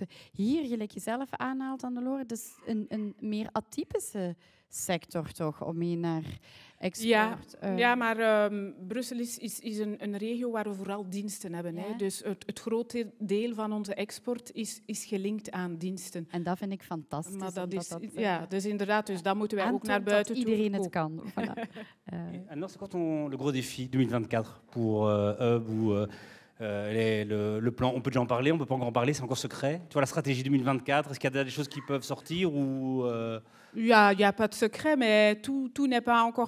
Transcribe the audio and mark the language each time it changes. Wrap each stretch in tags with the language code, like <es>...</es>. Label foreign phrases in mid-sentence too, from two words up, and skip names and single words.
<nl>Hier, gelijk je zelf aanhaalt, Anne-Laure, dat is een meer atypische sector toch, om mee naar export. Ja, maar Brussel is een regio waar we vooral diensten hebben. Ja. Hè? Dus het grote deel van onze export is gelinkt aan diensten. En dat vind ik fantastisch. Maar dus inderdaad, dus dat moeten wij ook naar buiten toe. Iedereen het kan.</nl> <fr>Voilà. Alors, c'est quoi le gros défi 2024 pour Hub ou le plan? On peut déjà en parler, on peut pas encore en parler, c'est encore secret. Tu vois, la stratégie 2024, est-ce qu'il y a des choses qui peuvent sortir ou Il n'y a pas de secret, mais tout n'est pas encore à 100%.</fr>